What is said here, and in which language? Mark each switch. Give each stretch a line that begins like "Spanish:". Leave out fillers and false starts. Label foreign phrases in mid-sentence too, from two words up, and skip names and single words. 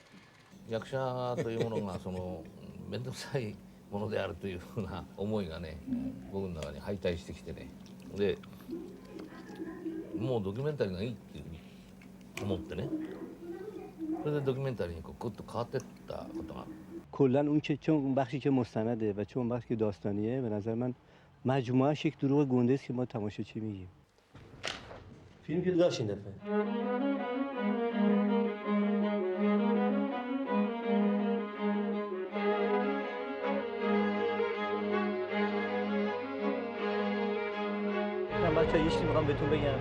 Japanese: 役者というものがその面倒くさいものであるというふうな思いがね僕の中に敗退してきてね。でもうドキュメンタリーがいいっていうふうに思ってね、それでドキュメンタリーにこうグッと変わっていったことがある。
Persian: کلا اون که چون بخشی که مستنده و چون بخشی که داستانیه به نظر من مجموعهش یک دروغ گنده است که ما تماشاچی میگیم. فیلم که داشت این دفعه. بچه‌ها یه چیزی میخوام بهتون بگم.